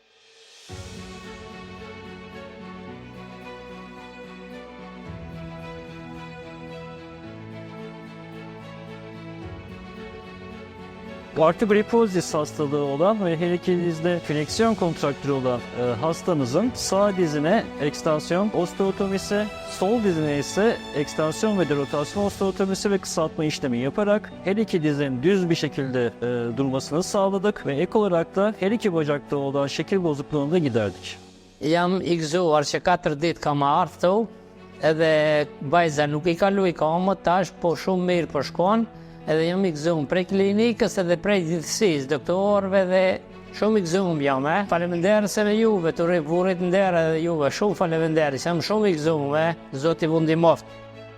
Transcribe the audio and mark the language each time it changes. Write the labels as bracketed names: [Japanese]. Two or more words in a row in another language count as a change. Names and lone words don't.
[Turkish] Artrogripozis hastalığı olan ve her iki dizde fleksiyon kontraktürü olan hastamızın sağ dizine ekstansiyon osteotomisi, sol dizine ise ekstansiyon ve derotasyon osteotomisi ve kısaltma işlemi yaparak her iki dizin düz bir şekilde durmasını sağladık ve ek olarak da her iki bacakta olan şekil bozukluğunu da giderdik. [Albanian] Jam I gëzuar që 4 ditë kam ardhur këtu, edhe vajza nuk I kaloi kamët tash, po shumë mirë po shkon, edhe jam I gëzuar prej klinikës edhe prej gjithësisë doktorëve dhe shumë I gëzuar jam. Faleminderit se me juve, të rrivurit nder edhe juve, shumë faleminderit, jam shumë I gëzuar, Zoti ju ndihmoft.